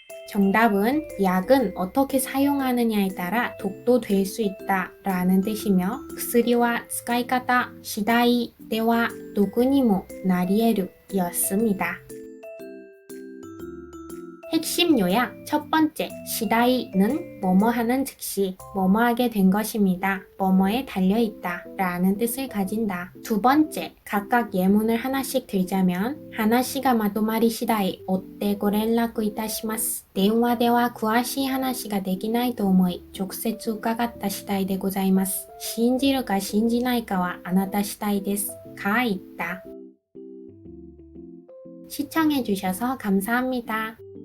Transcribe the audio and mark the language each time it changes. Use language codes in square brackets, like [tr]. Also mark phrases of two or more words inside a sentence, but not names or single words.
[ko] 정답은 약은 어떻게 사용하느냐에 따라 독도 될 수 있다 라는 뜻이며 [ja] 薬は 使い方次第では毒にもなり得る [ko] 였습니다. 핵심 요약 첫 번째, 시다이는 뭐뭐 하는 즉시 뭐뭐 하게 된 것입니다. 뭐뭐에 달려있다 라는 뜻을 가진다. 두 번째, 각각 예문을 하나씩 들자면 [ja] 話がまとまり次第追ってご連絡いたします. 電話では詳しい話ができないと思い直接伺った次第でございます。信じるか信じないかはあなた次第です。 [ko] 가 있다. 시청해주셔서 감사합니다.